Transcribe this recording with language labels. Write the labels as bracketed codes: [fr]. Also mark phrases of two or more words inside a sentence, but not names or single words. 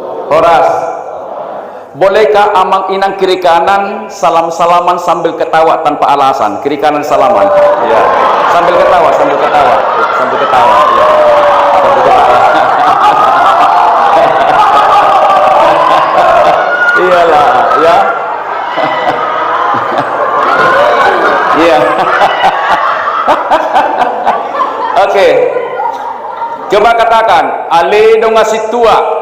[id] Horas. Bolehkah amang inang kiri kanan salam-salaman sambil ketawa tanpa alasan? Kiri kanan salaman. Ya. Sambil ketawa, sambil ketawa. Ya, sambil ketawa. Ya. Sambil ketawa. Iyalah, ya. Iya. Oke. Coba katakan, ale dong ngasih tua.